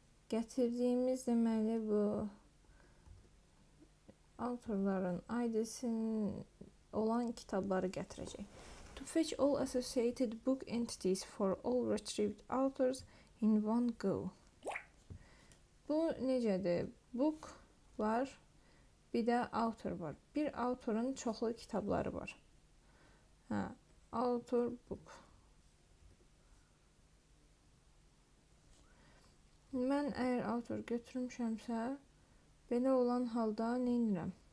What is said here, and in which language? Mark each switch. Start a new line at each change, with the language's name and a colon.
Azerbaijani: Gətirdiyimiz deməli bu authorların ID'sinin olan kitabları gətirəcək.
English: To fetch all associated book entities for all retrieved authors in one go.
Azerbaijani: Bu necədir? Book var, bir də author var. Bir authorun çoxlu kitabları var. Author book. Mən əgər author götürmüşəmsə, belə olan halda nə edirəm?